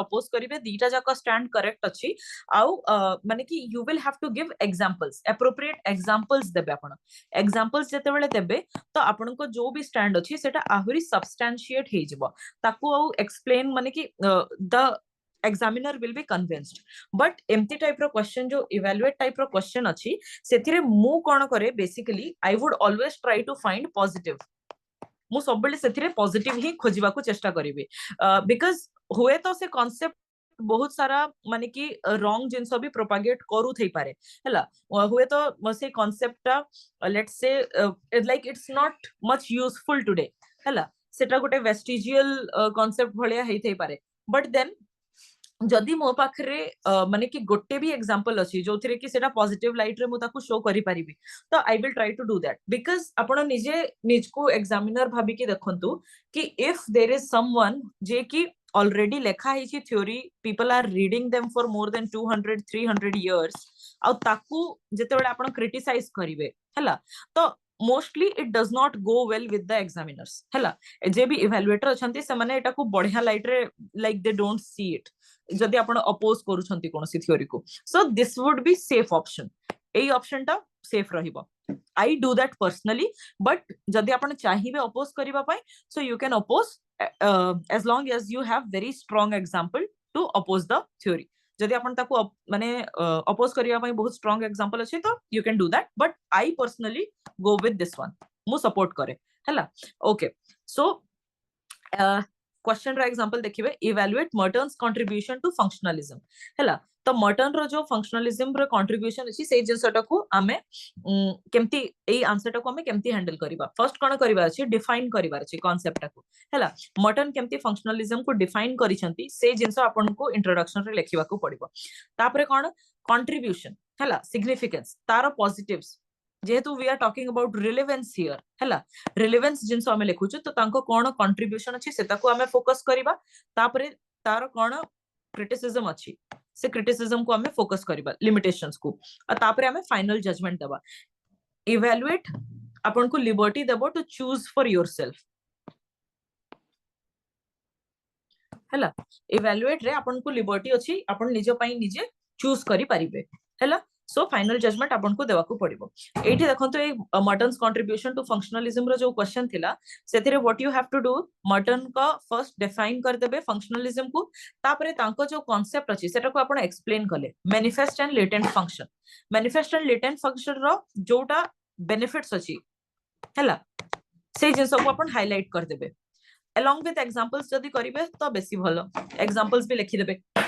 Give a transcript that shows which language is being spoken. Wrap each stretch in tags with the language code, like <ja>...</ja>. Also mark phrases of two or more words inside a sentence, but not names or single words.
<or>ଅପୋଜ୍ କରିବେ ଦିଟା ଯାକୁ</or> <en>stand correct</en> <or>ଅଛି ଆଉ ମାନେ କି</or> <en>you will have to give examples appropriate examples</en> <or>ଦେବେ ଆପଣ ଏଗ୍ଜାମ୍ପଲ୍ସ ଯେତେ ବେଳେ ଦେବେ ତ ଆପଣ କୁ ଯୋ ଭି ଷ୍ଟାଣ୍ଡ ଅଛି ସେଟା ଆହୁରି ସବ୍ଷ୍ଟାନସିଏଟ୍ ହେଇ ଯିବ ତାକୁ ଆଉ ଏକ୍ସପ୍ଲେନ୍ ମାନେ କି</or> <en>the examiner will be convinced but empty type</en> <or>ro question jo</or> <en>evaluate type</en> <or>ro question ଅଛି ସେଥିରେ ମୁଁ କଣ କରେ</or> <en>basically I would always try to find positive</en> <or>ମୁଁ ସବୁ ବେଳେ ସେଥିରେ ପଜିଟିଭ୍ ହିଁ ଖୋଜିବା କୁ ଚେଷ୍ଟା କରିବି ବିକଜ୍ ହୁଏ ତ ସେ କନ୍ସେପ୍ଟ ବହୁତ ସାରା ମାନେ କି ରଙ୍ଗ ଜିନିଷ ଭି ପ୍ରୋପାଗେଟ୍ କରୁ ଥାଇ ପାରେ ହେଲା ହୁଏ ତ ସେ କନ୍ସେପ୍ଟ</or> <en>let's say like it's not much useful today</en> <or>ହେଲା ସେଟା ଗୋଟେ</or> <en>vestigial concept</en> <or>ଭଳିଆ ହେଇ ଥାଇ ପାରେ</or> <en>but then</en> <or>ଯଦି ମୋ ପାଖରେ ମାନେ କି ଗୋଟେ ଭି ଏଗ୍ଜାମ୍ପଲ୍ ଅଛି ଯେଉଁଥିରେ କି ସେଟା</or> <en>positive light</en> <or>ରେ ମୁଁ ତାକୁ ଶୋ କରି ପାରିବି ତ</or> <en>I will try to do that because</en> <or>ଆପଣ ନିଜ କୁ ଏଗ୍ଜାମିନର୍ ଭାବି କି ଦେଖନ୍ତୁ କି</or> <en>if there is someone</en> <or>ଯେ କି ଅଲରେଡି ଲେଖା ହେଇଛି</or> <en>theory people are reading them for more than</en> <or>200-300 ଇୟର୍ସ ଆ ତାକୁ ଯେତେ ବେଳେ ଆପଣ କ୍ରିଟିସାଇଜ୍ କରିବେ ହେଲା ତ</or> <en>mostly it does not go well with the examiners</en> <or>ହେଲା ଯେ ଭି ଇଭାଲୁଏଟର୍ ଅଛନ୍ତି ସେ ମାନେ ଏଟା କୁ ବଢ଼ିଆ ଲାଇଟ୍ ରେ</or> <en>like they don't see it</en> <or>ଯଦି ଆପଣ ଅପୋଜ୍ କରୁଛନ୍ତି କୌଣସି ଥିଓରି କୁ</or> <en>so this would be safe option</en> <or>ଏଇ ଅପ୍ସନ୍ ଟା ସେଫ୍ ରହିବ</or> <en>I do that personally but</en> <or>ଯଦି ଆପଣ ଚାହିଁବେ ଅପୋଜ୍ କରିବା ପାଇଁ</or> <en>so you can oppose as long as you have very strong example to oppose the theory</en> <or>ଯଦି ଆପଣ ତାକୁ ମାନେ ଅପୋଜ୍ କରିବା ପାଇଁ ବହୁତ</or> <en>strong example</en> <or>ଅଛି ତ</or> <en>you can do that but I personally go with this one</en> <or>ମୁଁ ସପୋର୍ଟ କରେ ହେଲା</or> <en>ok so question</en> <or>ର ଏଗ୍ଜାମ୍ପଲ୍ ଦେଖିବେ</or> <en>evaluate Merton's contribution to functionalism</en> <or>ହେଲା ତ ମର୍ଟନ୍ ର ଯୋ ଫଙ୍କସନାଲିଜ୍ମ ର କଣ୍ଟ୍ରିବ୍ୟୁସନ୍ ଅଛି ସେ ଜିନିଷଟା କୁ ଆମେ କେମିତି ଏଇ ଆନ୍ସର୍ ଟା କୁ ଆମେ କେମିତି ହ୍ୟାଣ୍ଡଲ୍ କରିବା ଫର୍ଷ୍ଟ କଣ କରିବା ଅଛି ଡିଫାଇନ୍ କରିବା ଅଛି କନ୍ସେପ୍ଟ ଟା କୁ ହେଲା ମର୍ଟନ୍ କେମିତି ଫଙ୍କସନାଲିଜ୍ମ କୁ ଡିଫାଇନ୍ କରିଛନ୍ତି ସେ ଜିନିଷ ଆପଣ କୁ ଇଣ୍ଟ୍ରୋଡକ୍ସନ୍ ରେ ଲେଖିବା କୁ ପଡ଼ିବ ତାପରେ କଣ କଣ୍ଟ୍ରିବ୍ୟୁସନ୍ ହେଲା ସିଗ୍ନିଫିକାନ୍ସ ତାର ପଜିଟିଭ୍ସ ଯେହେତୁ</or> <en>we are talking about relevance here</en> <or>ହେଲା ରିଲେଭାନ୍ସ ଜିନିଷ ଆମେ ଲେଖୁଛୁ ତ ତାଙ୍କ କଣ କଣ୍ଟ୍ରିବ୍ୟୁସନ୍ ଅଛି ସେଟା କୁ ଆମେ ଫୋକସ୍ କରିବା ତାପରେ ତାର କଣ କ୍ରିଟିସିଜ୍ମ ଅଛି ସେ କ୍ରିଟିସିଜ୍ମ କୁ ଆମେ ଫୋକସ୍ କରିବା ଲିମିଟେସନ୍ସ କୁ ଆଉ ତାପରେ ଆମେ</or> <en>final judgment</en> <or>ଦେବା ଇଭାଲୁଏଟ୍ ଆପଣ କୁ ଲିବର୍ଟି ଦେବ</or> <en>to choose for yourself</en> <or>ହେଲା ଇଭାଲୁଏଟ୍ ରେ ଆପଣ କୁ ଲିବର୍ଟି ଅଛି ଆପଣ ନିଜ ପାଇଁ ନିଜେ ଚୁଜ୍ କରି ପାରିବେ ହେଲା ସୋ</or> <en>final judgment</en> <or>ଆପଣ କୁ ଦେବା କୁ ପଡ଼ିବ ଏଠି ଦେଖନ୍ତୁ ଏ</or> <en>Merton's contribution to functionalism</en> <or>ର ଯୋ କ୍ୱେଶ୍ଚନ୍ ଥିଲା ସେଥିରେ</or> <en>what you have to do</en> <or>ମର୍ଟନ୍ କା ଫର୍ଷ୍ଟ ଡିଫାଇନ୍ କରି ଦେବେ ଫଙ୍କସନାଲିଜ୍ମ କୁ ତାପରେ ତାଙ୍କ ଯୋ କନ୍ସେପ୍ଟ ଅଛି ସେଟା କୁ ଆପଣ ଏକ୍ସପ୍ଲେନ୍ କଲେ</or> <en>manifest and latent function</en> <or>ର ଯେଉଁଟା ବେନିଫିଟ୍ସ ଅଛି ହେଲା ସେ ଜିନିଷ କୁ ଆପଣ ହାଇଲାଇଟ୍ କରି ଦେବେ</or> <en>along with examples</en> <or>ଯଦି କରିବେ ତ ବେଶୀ ଭଲ examples ଭି ଲେଖି ଦେବେ</or>